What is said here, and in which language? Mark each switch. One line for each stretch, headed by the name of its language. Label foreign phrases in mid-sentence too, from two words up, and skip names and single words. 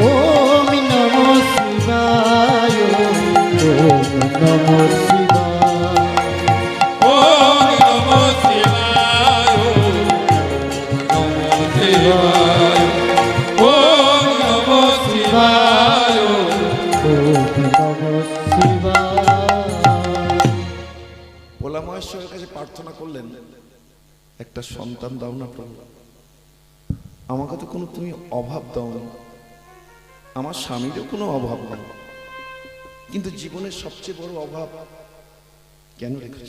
Sanskrit: ওম নমঃ শিবায়, ওম নমঃ শিবায়, ওম নমঃ শিবায়, ওম নমঃ শিবায়, ওম নমঃ শিবায়। ওম নমঃ শিবায়।
Bangla: ভোলা মহেশ্বরের কাছে প্রার্থনা করলেন, একটা সন্তান দাও না প্রভু, আমাকে তো কোনো তুমি অভাব দাও না, আমার স্বামীরও কোনো অভাব নেই, কিন্তু জীবনের সবচেয়ে বড় অভাব কেন রেখেছ?